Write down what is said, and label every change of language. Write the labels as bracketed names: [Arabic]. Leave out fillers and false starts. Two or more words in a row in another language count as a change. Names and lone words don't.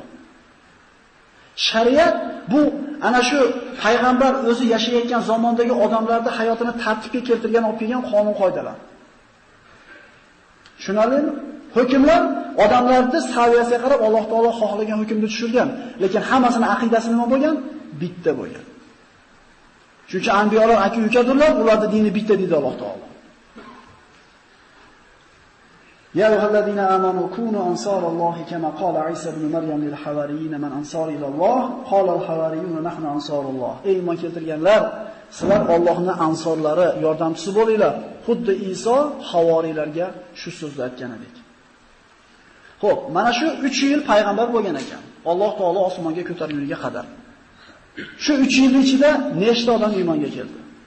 [Uzbek] Shariat bu ana shu payg'ambar o'zi yashayotgan zamondagi odamlarning hayotini tartibga keltirgan olib kelgan qonun-qoidalar. Tushunarlimi? Hukmlar odamlarning saviyasiga qarab Alloh taolo xohlagan hukmni tushirgan, lekin hammasini aqidasi nima bo'lgan? Bitta bo'lgan. Chunki anbiyolar aka-ukadirlar, ularning dini bitta deydi Alloh taolo. [Arabic] يا أيها الذين آمنوا كونوا أنصار الله كما قال عيسى ابن مريم للحواريين من أنصاري إلى الله قال الحواريون نحن أنصار الله. [Uzbek] Ey iymon keltirganlar, sizlar Allohning ansorlari, yordamchisi bo'linglar. Xuddi Iso havoriylarga shu so'zni aytgan edik. Xo'p, mana shu 3 yil payg'ambar bo'lgan ekan. Alloh taolo osmonga ko'tarilganiga qadar. Shu 3 yil ichida nechta odam iymonga keldi?